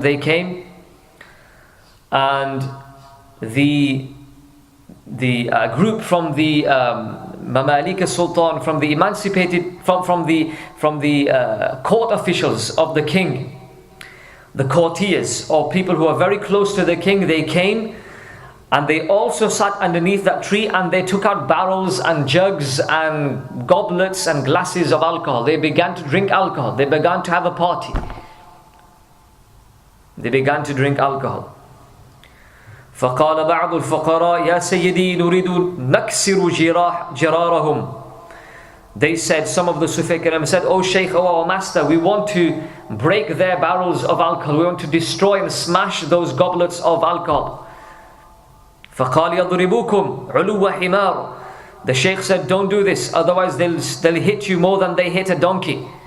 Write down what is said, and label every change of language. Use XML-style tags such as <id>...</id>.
<en>They came and the group from the Mamalik Sultan, from the emancipated, from the court officials of the king, the courtiers or people who are very close to the king, they came and they also sat underneath that tree and they took out barrels and jugs and goblets and glasses of alcohol. They began to drink alcohol. They began to have a party. They began to drink alcohol.</en> <ar>فقال بعض الفقراء يا سيدي نريد نكسر جرارهم.</ar> <en>They said, some of the Sufi Kalim said, "Oh Shaykh, oh our master, we want to break their barrels of alcohol. We want to destroy and smash those goblets of alcohol."</en> <ar>فَقَالْ يَضْرِبُوكُمْ عُلُوَّ حِمَارٍ.</ar> <en>The Shaykh said, don't do this, otherwise they'll hit you more than they hit a donkey.</en>